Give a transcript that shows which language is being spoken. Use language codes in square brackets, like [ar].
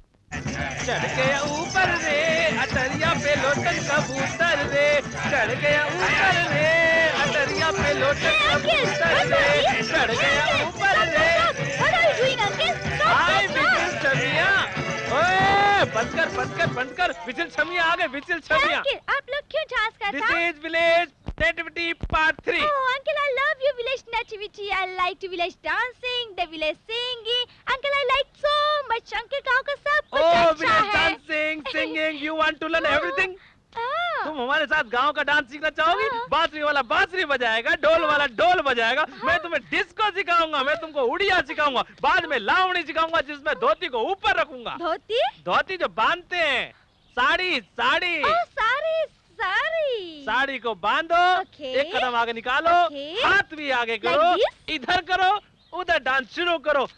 [hi] चढ़ गया ऊपर रे अटरिया पे लोटन कबूतर रे, चढ़ गया ऊपर रे अटरिया पे लोटन कबूतर रे, चढ़ गया ऊपर रे। हाय विजिल छमिया, ओए बंद कर विजिल छमिया आ गए, विजिल छमिया। आप लोग क्यों डांस करते हैं? [en] This is village nativity part 3। Oh, uncle, I love your village nativity. I like to village dancing, the village singing. Uncle, I like so much. [hi] Uncle, गाँव का सब कुछ अच्छा [en] village [hi] है। [en] dancing, singing, you want to learn everything? [hi] तुम हमारे साथ गांव का डांस सीखना चाहोगी? बांसुरी वाला बांसुरी बजाएगा, ढोल वाला ढोल बजाएगा, मैं तुम्हें डिस्को सिखाऊंगा, मैं तुमको उड़िया सिखाऊंगा, बाद में लावणी सिखाऊंगा जिसमें धोती को ऊपर रखूंगा। धोती? धोती जो बांधते हैं, साड़ी साड़ी। साड़ी को बांधो, एक कदम आगे निकालो, हाथ भी आगे करो, इधर करो, उधर डांस शुरू करो।